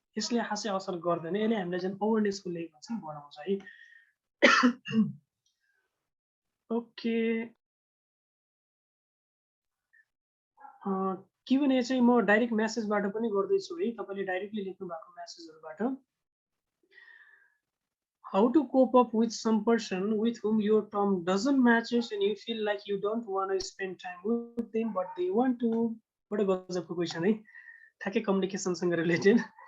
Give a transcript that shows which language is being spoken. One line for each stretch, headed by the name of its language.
Nepali: यसले खासै असर गर्दैन, यसले हामीलाई जुन अवेरनेसको लेभल चाहिँ बढाउँछ है। ओके, Q&A चाहिँ म डाइरेक्ट मेसेजबाट पनि गर्दैछु है, तपाईँले डाइरेक्टली लेख्नु भएको मेसेजहरूबाट।
English: How to cope up with some person with whom your term doesn't matches and you feel like you don't want to spend time with them but they want to? What a
Nepali: गजबको question है, ठ्याक्कै कम्युनिकेसनसँग related.